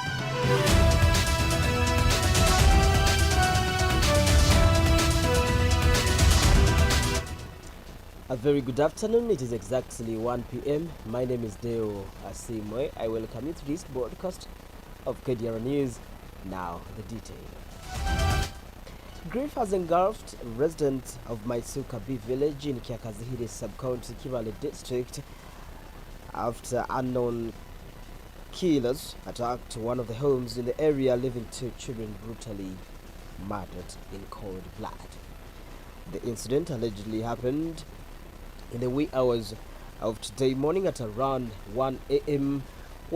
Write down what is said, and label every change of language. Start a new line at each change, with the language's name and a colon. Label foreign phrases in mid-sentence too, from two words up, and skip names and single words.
English: A very good afternoon. It is exactly 1 p.m. My name is Deo Asiimwe. I welcome you to this broadcast of Kdr News. Now, the detail. Grief has engulfed residents of Maisuka B village in Kiakazihiri sub-county Kivale district after unknown killers attacked one of the homes in the area, leaving 2 children brutally murdered in cold blood. The incident allegedly happened in the wee hours of today morning at around 1 a.m.